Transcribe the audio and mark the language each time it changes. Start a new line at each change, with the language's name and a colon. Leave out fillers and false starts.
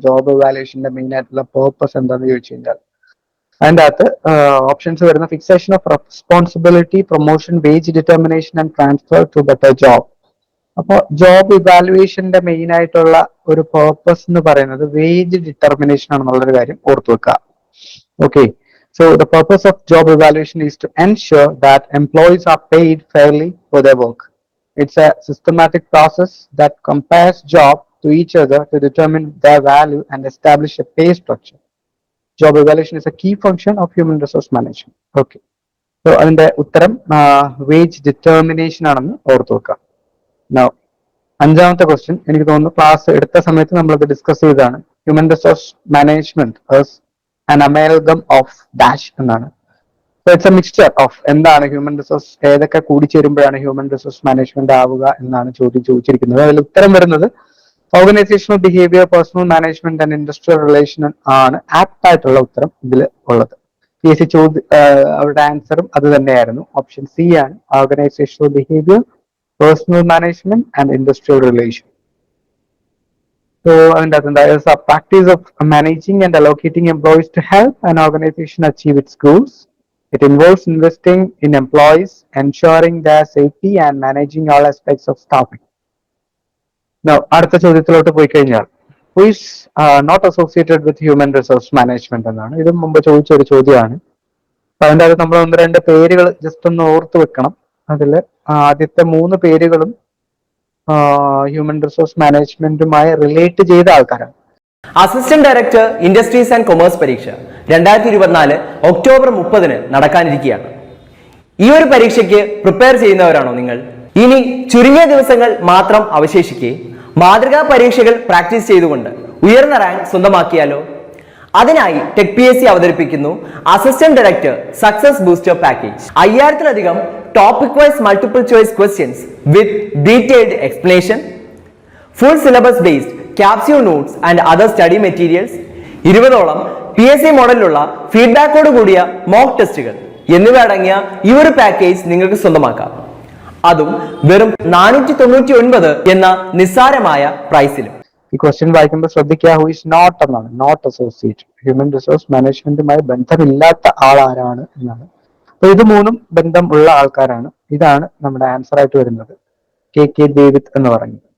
Malayalam: Job ഇവാലുവേഷന്റെ main ആയിട്ടുള്ള purpose എന്താണെന്ന് ചോദിച്ചു കഴിഞ്ഞാൽ അതിൻ്റെ അകത്ത് ഓപ്ഷൻസ് വരുന്ന fixation of responsibility, promotion, wage determination and transfer to better job. അപ്പോൾ ജോബ് ഇവാലുവേഷന്റെ മെയിൻ ആയിട്ടുള്ള ഒരു പേർപ്പസ് എന്ന് പറയുന്നത് വേജ് ഡിറ്റർമിനേഷൻ ആണെന്നുള്ളൊരു കാര്യം ഓർത്തു വെക്കുക.
English: Okay, so the purpose of job evaluation is to ensure that employees are paid fairly for their work. It's a systematic process that compares jobs to each other to determine their value and establish a pay structure. Job evaluation is a key function of human resource management.
Malayalam: Okay, so അതിന്റെ ഉത്തരം wage determination ആണെന്ന് ഓർത്തു വെക്കുക. Now, അഞ്ചാമത്തെ question എനിക്ക് തോന്നുന്നു class എടുത്ത സമയത്ത് നമ്മളത് ഡിസ്കസ് ചെയ്തതാണ്. Human resource management
English: an amalgam of dash
Malayalam: എന്നാണ്.
English: So it's a mixture of
Malayalam: എന്താണ് ഹ്യൂമൻ റിസോഴ്സ്, ഏതൊക്കെ കൂടിച്ചേരുമ്പോഴാണ് ഹ്യൂമൻ റിസോഴ്സ് മാനേജ്മെന്റ് ആവുക എന്നാണ് ചോദിച്ചിരിക്കുന്നത്. അതിൽ ഉത്തരം വരുന്നത് organisational behaviour, personnel management and industrial relation ആണ് ആപ്റ്റ് ആയിട്ടുള്ള ഉത്തരം ഇതിൽ ഉള്ളത്. PSC അവരുടെ ആൻസറും അത് തന്നെയായിരുന്നു. ഓപ്ഷൻ സി ആണ് organisational behaviour, personnel management and industrial relation.
English: So, and that is a practice of managing and allocating employees to help an organization achieve its goals. It involves investing in employees, ensuring their safety and managing all aspects of staffing. Now,
Malayalam: അടുത്ത ചോദ്യത്തിലോട്ട് പോയി കഴിഞ്ഞാൽ
English: who is not associated with human resource management
Malayalam: എന്നാണ്. ഇത് മുമ്പ് ചോദിച്ച ഒരു ചോദ്യമാണ്. അപ്പൊ അതിൻ്റെ അകത്ത് നമ്മൾ ഒന്ന് രണ്ട് പേരുകൾ ജസ്റ്റ് ഒന്ന് ഓർത്ത് വെക്കണം. അതിൽ ആദ്യത്തെ മൂന്ന് പേരുകളും ഹ്യൂമൻ റിസോഴ്സ് മാനേജ്മെന്റുമായി റിലേറ്റ് ചെയ്ത ആൾക്കാരാണ്. Assistant director industries and commerce പരീക്ഷ 2024 ഒക്ടോബർ 30 നടക്കാനിരിക്കുകയാണ്. ഈ ഒരു പരീക്ഷയ്ക്ക് പ്രിപ്പയർ ചെയ്യുന്നവരാണോ നിങ്ങൾ? ഇനി ചുരുങ്ങിയ ദിവസങ്ങൾ മാത്രം അവശേഷിക്കെ മാതൃകാ പരീക്ഷകൾ പ്രാക്ടീസ് ചെയ്തുകൊണ്ട് ഉയർന്ന റാങ്ക് സ്വന്തമാക്കിയാലോ? അതിനായി ടെക് PSC അവതരിപ്പിക്കുന്നു assistant director success booster package. 5000-ലധികം
English: topic wise multiple choice questions with detailed explanation, full syllabus based capsule notes and other study materials,
Malayalam: 20ഓളം PSC മോഡലിലുള്ള ഫീഡ്ബാക്കോട് കൂടിയ മോക്ക് ടെസ്റ്റുകൾ എന്നിവ അടങ്ങിയ ഈ ഒരു പാക്കേജ് നിങ്ങൾക്ക് സ്വന്തമാക്കാം. അതും വെറും 499 എന്ന നിസ്സാരമായ പ്രൈസിലും. ഈ ക്വസ്റ്റ്യൻ വായിക്കുമ്പോൾ ശ്രദ്ധിക്കുക, ഹു ഇസ് നോട്ട് എന്നാണ്, നോട്ട് അസോസിയേറ്റ്, ഹ്യൂമൻ റിസോഴ്സ് മാനേജ്മെന്റുമായി ബന്ധമില്ലാത്ത ആൾ ആരാണ് എന്നാണ്. അപ്പൊ ഇത് മൂന്നും ബന്ധം ഉള്ള ആൾക്കാരാണ്. ഇതാണ് നമ്മുടെ ആൻസർ ആയിട്ട് വരുന്നത്, KK ഡേവിഡ് എന്ന് പറയുന്നത്.